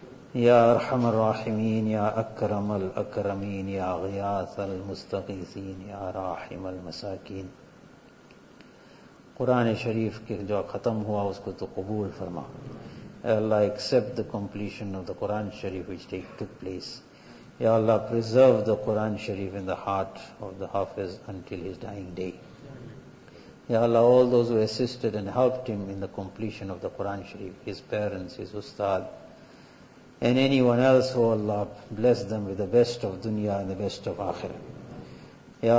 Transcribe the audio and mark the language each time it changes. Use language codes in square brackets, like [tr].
[ar] يا أرحم الراحمين يا أكرم الأكرمين يا غياث المستغيثين يا راحم المساكين. [ur] قرآن شریف کے جو ختم ہوا اس کو تو قبول فرما. [en] Allah, accept the completion of the Quran Sharif which took place. Ya Allah, preserve the Quran Sharif in the heart of the Hafiz until his dying day. Ya Allah, all those who assisted and helped him in the completion of the Quran Sharif, his parents, his ustad, and anyone else, oh Allah, bless them with the best of dunya and the best of akhirah.